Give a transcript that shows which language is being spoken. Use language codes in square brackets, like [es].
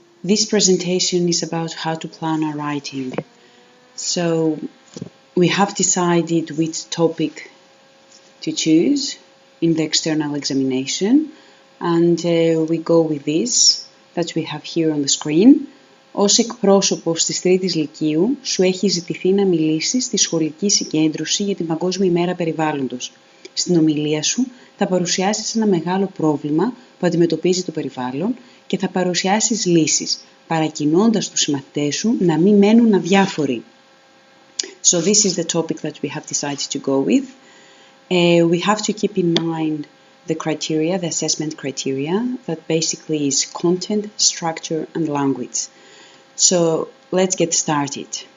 [en] This presentation is about how to plan our writing. So we have decided which topic to choose in the external examination, and we go with this that we have here on the screen. [el] Ως εκπρόσωπος της Τρίτης Λυκείου, σου έχει ζητηθεί να μιλήσεις στη σχολική συγκέντρωση για την Παγκόσμια ημέρα περιβάλλοντος. Στην ομιλία σου θα παρουσιάσεις ένα μεγάλο πρόβλημα που αντιμετωπίζει το περιβάλλον και θα παρουσιάσεις λύσεις, παρακινώντας τους συμμαθητές σου να μην μένουν αδιάφοροι. [en] So this is the topic that we have decided to go with. We have to keep in mind the criteria, the assessment criteria, that basically is content, structure and language. So let's get started.